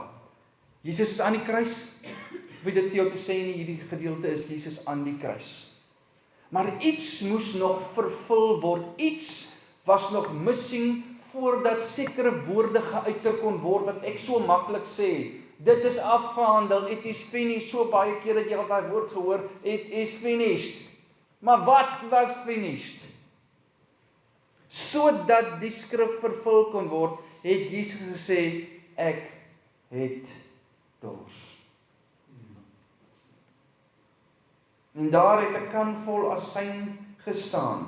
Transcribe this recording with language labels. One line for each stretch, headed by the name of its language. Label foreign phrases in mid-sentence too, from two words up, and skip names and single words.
Afrikaans: Jesus is aan die kruis. Wie dit vir jou te sê in hierdie gedeelte is, Jesus aan die kruis. Maar iets moes nog vervul word, iets was nog missing, voordat sekere woorde geuiter kon word, wat ek so maklik sê, dit is afgehandel,
English: it is finished,
Afrikaans: so baie keer het jy al daai woord gehoor,
English: it is finished.
Afrikaans: Maar wat was finished? Sodat die skrif vervul kon word, het Jesus gesê, ek het dors. En daar het 'n kan vol asyn gestaan.